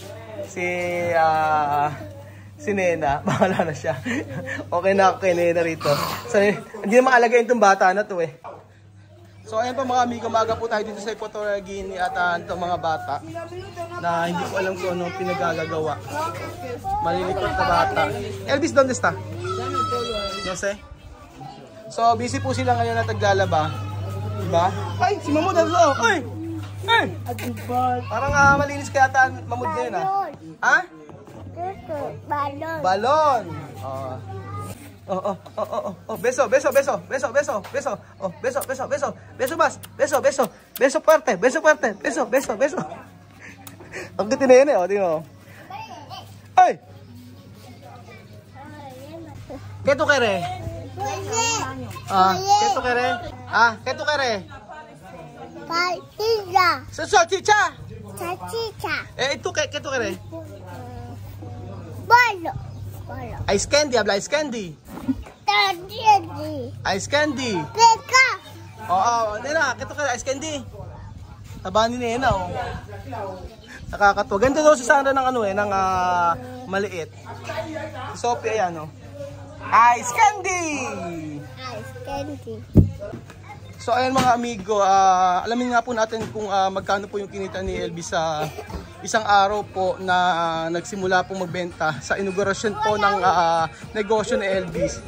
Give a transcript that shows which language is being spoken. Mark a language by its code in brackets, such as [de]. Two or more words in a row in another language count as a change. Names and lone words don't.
[tl] Si Nena, bahala na siya. Okay na ako kay Nena rito. So, hindi na maalagayin itong bata na to eh. So ayan po mga amigo, maaga po tayo dito sa Equatorial Guinea at itong mga bata na hindi ko alam kung anong pinagagagawa. Malilipat na bata. [es] Elvis, ¿dónde está? No sé. [tl] So busy po sila ngayon na taglalaba. Diba? Ay, si Mamud na doon. Ay! Parang malinis kaya Mamud na yun ha? [es] Balon. Beso. Beso más. Beso fuerte. Beso. [tl] Ang ganda na yan eh, tingnan mo. Ay! [es] ¿Qué tú quieres? ¿Qué tú quieres? ¿Qué tú quieres? Salchicha. ¿Tú qué tú quieres? Bolo. [en] Ice candy, [es] habla [en] ice candy. Ice candy. Peka. [es] Nena, ¿qué tú quieres? [en] Ice candy. [tl] Taba ni Nena, oh. Nakakatuwa. Ganda daw si Sandra ng maliit. Si Sophie, ayan, oh. [en] Ice candy! [tl] So, ayan mga amigo, alamin nga po natin kung magkano po yung kinita ni Elvis sa isang araw po na nagsimula po magbenta sa inaugurasyon po ng negosyo ni Elvis.